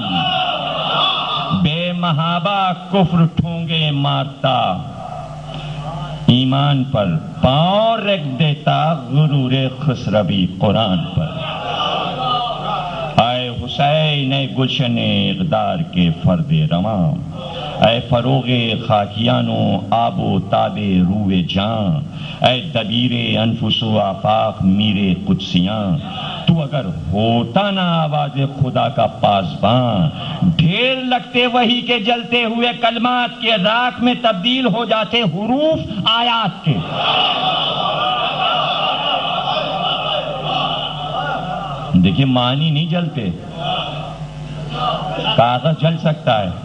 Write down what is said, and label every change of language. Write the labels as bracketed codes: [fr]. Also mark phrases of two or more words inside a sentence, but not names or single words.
[ur] بے محابہ کفر ٹھونگے مارتا، ایمان پر پاؤں رکھ دیتا غرور خسروی قرآن پر۔ اے حسین اے گلشن اقدار کے فرد رواں، اے فروغ خاکیانو آب و تاب روح جاں، اے دبیر انفس و آفاق میر قدسیاں، تو اگر ہوتا نہ آواز خدا کا پاسباں، ڈھیر لگتے وہی کے جلتے ہوئے کلمات کے، راکھ میں تبدیل ہو جاتے حروف آیات کے۔ دیکھیے معنی نہیں جلتے، کاغذ جل سکتا ہے۔